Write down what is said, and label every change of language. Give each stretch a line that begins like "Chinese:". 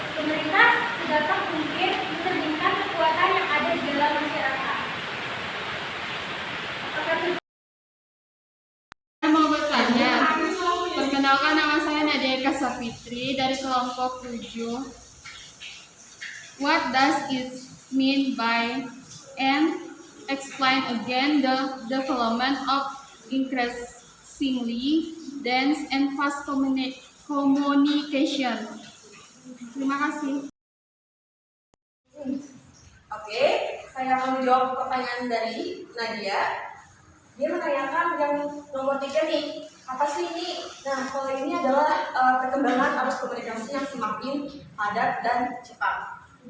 Indonesian: Pemerintah sedapat mungkin menerjemahkan kekuatan yang ada di dalam masyarakat. Saya mau bertanya, perkenalkan nama saya Nadia Eka Sapitri dari kelompok 7.
English: What does it mean by and explain again the development of increasingly dense and fast communication?
Indonesian: Terima kasih. Oke, saya akan menjawab pertanyaan dari Nadia. Dia menanyakan yang nomor 3 nih, apa sih ini? Nah, kalau ini adalah perkembangan arus komunikasi yang semakin padat dan cepat.